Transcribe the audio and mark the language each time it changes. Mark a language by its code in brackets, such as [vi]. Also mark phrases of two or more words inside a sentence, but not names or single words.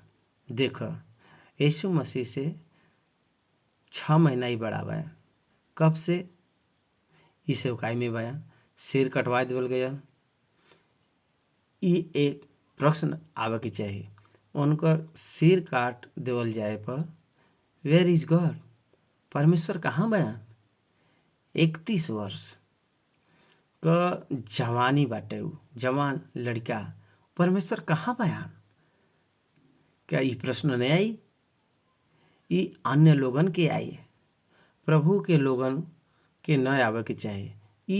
[bho] देखो यीशु मसीह से 6 महीना ही बड़ा बा। कब से ई सेवकाई में बया, सिर कटवा देवल गया। ई एक प्रश्न आवे के चाहिए, उनकर सिर काट देवल जाए पर [en] where is God, [bho] परमेश्वर कहाँ बयान। 31 वर्ष का जवानी बाटे, जवान लड़का, परमेश्वर कहाँ बयान। क्या ये प्रश्न नहीं आई? ये अन्य लोगन के आई, प्रभु के लोगन के न आवे के चाहिए।